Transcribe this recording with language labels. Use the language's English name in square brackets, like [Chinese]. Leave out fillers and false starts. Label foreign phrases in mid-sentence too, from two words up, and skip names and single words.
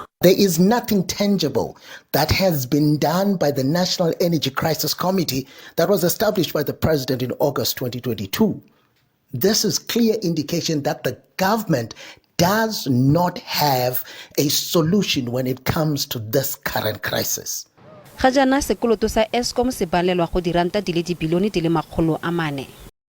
[English] There is nothing tangible that has been done by the National Energy Crisis Committee that was established by the President in August 2022. This is clear indication that the government does not have a solution when it comes to this current crisis. [Tswana] Ga jana sekoloto sa Eskom se balelwa go diranta di le dibilione di le 400.